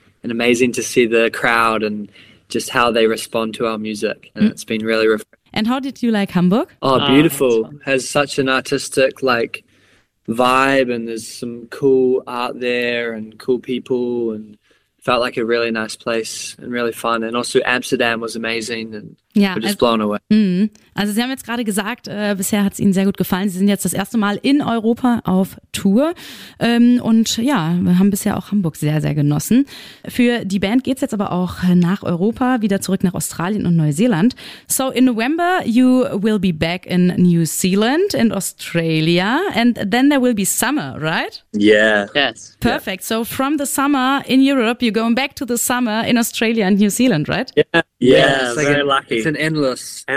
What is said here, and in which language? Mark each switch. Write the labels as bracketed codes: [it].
[en] And amazing to see the crowd and just how they respond to our music. And it's been really refreshing. And how did you like Hamburg? Oh, beautiful. Has such an artistic, like, vibe. And there's some cool art there and cool people. And felt like a really nice place and really fun. And also Amsterdam was amazing. And yeah, we're just blown away. [de] Also Sie haben jetzt gerade gesagt, bisher hat es Ihnen sehr gut gefallen. Sie sind jetzt das erste Mal in Europa auf Tour und ja, wir haben bisher auch Hamburg sehr, sehr genossen. Für die Band geht es jetzt aber auch nach Europa, wieder zurück nach Australien und Neuseeland. [en] So in November you will be back in New Zealand and Australia and then there will be summer, right? Yeah. Yes. Perfect. Yeah. So from the summer in Europe you're going back to the summer in Australia and New Zealand, right? Yeah, it's like very lucky. It's an endless